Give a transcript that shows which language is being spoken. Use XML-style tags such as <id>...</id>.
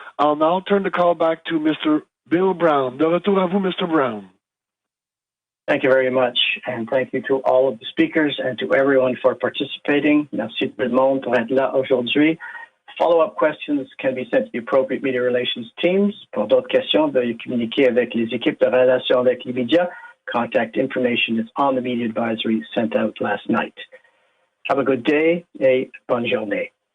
<en>I'll now turn the call back to Mr. Bill Brown.</en> <fr>De retour à vous, Mr. Brown.</fr> <en>Thank you very much, and thank you to all of the speakers and to everyone for participating.</en> <fr>Merci tout le monde pour être là aujourd'hui.</fr> <en>Follow-up questions can be sent to the appropriate media relations teams.</en> <fr>Pour d'autres questions, veuillez communiquer avec les équipes de relations avec les médias.</fr> <en>Contact information is on the media advisory sent out last night. Have a good day</en> <fr>et bonne journée.</fr>